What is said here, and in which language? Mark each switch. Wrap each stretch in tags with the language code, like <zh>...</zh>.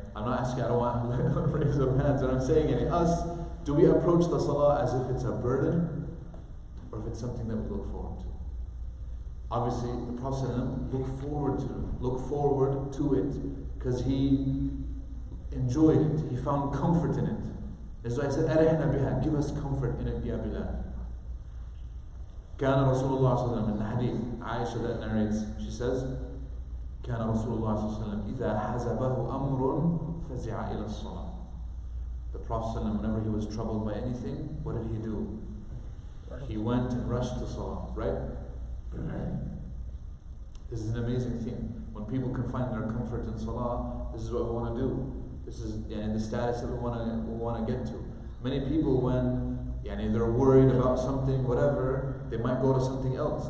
<en>I'm not asking, I don't want to raise up hands, but I'm saying us, do we approach the salah as if it's a burden, or if it's something that we look forward to? Obviously, the Prophet look forward to it, because he enjoyed it, he found comfort in it. That's why I said, "Arihna biha," give us comfort in it, ya Bilal.</en> <ar>كان رسول الله صلى الله عليه وسلم,</ar> <en>in the hadith, Aisha that narrates, she says,</en> <ar>كان رسول الله صلى الله عليه وسلم إذا حزبه أمر فزع إلى الصلاة.</ar> <en>The Prophet ﷺ, whenever he was troubled by anything, what did he do? He went and rushed to salah, right? This is an amazing thing. When people can find their comfort in salah, this is what we want to do. This is the status that we want to get to. Many people, when they're worried about something, whatever, they might go to something else.</en>